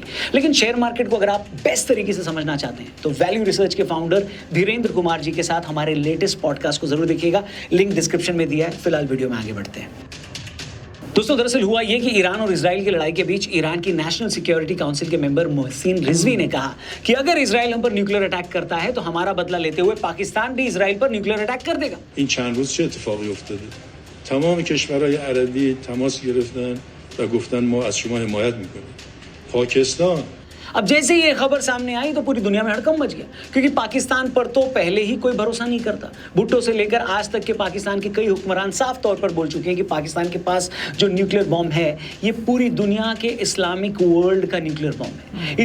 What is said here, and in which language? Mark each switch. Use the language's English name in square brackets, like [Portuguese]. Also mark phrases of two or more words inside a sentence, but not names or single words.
[Hindi] लेकिन [English] share market [Hindi] को अगर आप बेस्ट तरीके से समझना चाहते हैं तो वैल्यू रिसर्च के फाउंडर धीरेन्द्र कुमार जी के साथ हमारे [English] latest podcast [Hindi] को जरूर देखिएगा, [English] link description [Hindi] में दिया है। फिलहाल वीडियो में आगे बढ़ते हैं। दोस्तों, दरअसल हुआ यह कि ईरान और इजराइल की लड़ाई के बीच ईरान की नेशनल सिक्योरिटी काउंसिल के मेंबर मोहसिन रिजवी ने कहा कि अगर इजराइल हम पर [English] nuclear attack [Hindi] करता है तो हमारा बदला लेते हुए पाकिस्तान भी इजराइल पर [English] nuclear attack [Hindi] कर देगा। इन चंद रोज [Persian] چه اتفاقی افتاده؟ تمام کشورهای عربی تماس گرفتن و گفتن ما از شما حمایت میکنیم. پاکستان [Hindi] अब जैसे ही ये खबर सामने आई तो पूरी दुनिया में हड़कंप मच गया, क्योंकि पाकिस्तान पर तो पहले ही कोई भरोसा नहीं करता। भुट्टो से लेकर आज तक के पाकिस्तान के कई हुक्मरान साफ तौर पर बोल चुके हैं कि पाकिस्तान के पास जो [English] nuclear bomb [Hindi] है ये पूरी दुनिया के [English] Islamic world [Hindi] का [English] nuclear bomb [Hindi] है।